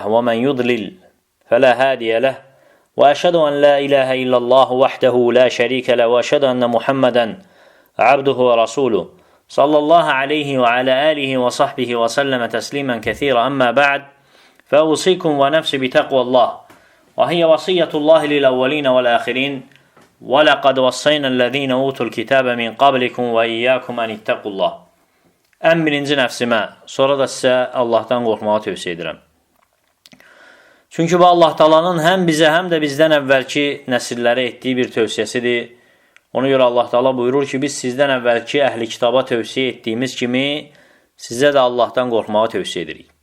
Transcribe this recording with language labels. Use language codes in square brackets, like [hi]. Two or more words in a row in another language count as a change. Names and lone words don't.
[ar] ومن يضلل فلا هادي له وأشهد أن لا إله إلا الله وحده لا شريك له وأشهد أن محمدا عبده ورسوله صلى الله عليه وعلى آله وصحبه وسلم تسليما كثيرا أما بعد فأوصيكم ونفسي بتقوى الله وهي وصية الله للأولين والآخرين وَلَقَدْ وَصَّيْنَا الَّذ۪ينَ اُوتُوا الْكِتَابَ مِنْ قَبْلِكُمْ وَاِيَّاكُمْ أَنِ اتَّقُوا اللّٰهِ [az] Ən birinci nəfsimə, sonra da sizə Allahdan qorxmağı tövsiyə edirəm. Çünki bu Allah Taala'nın həm bizə, həm də bizdən əvvəlki nəsillərə etdiyi bir tövsiyəsidir. Ona görə Allah Taala buyurur ki, biz sizdən əvvəlki əhli kitaba tövsiyə etdiyimiz kimi sizə də Allahdan qorxmağı tövsiyə edirik.